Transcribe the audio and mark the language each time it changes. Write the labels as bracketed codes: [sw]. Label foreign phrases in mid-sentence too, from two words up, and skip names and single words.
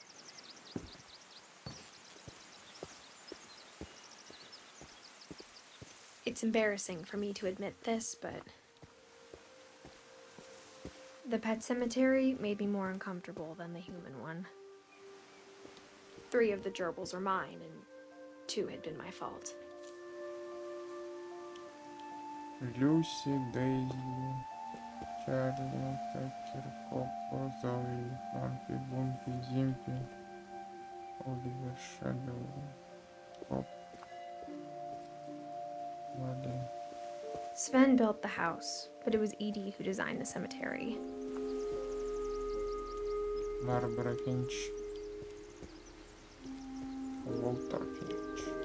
[en] It's embarrassing for me to admit this, but the pet cemetery made me more uncomfortable than the human one. 3 of the gerbils are mine, and 2 had been my fault. Люси, Дейзи, Чарли, Такер, Копо, Зои, Лампи, Бумпи, Зимпи, Оливер, Шэдоу, Коп, Вали. Sven built the house, but it was Edith who designed the cemetery. Барбара Финч. Уолтер Финч.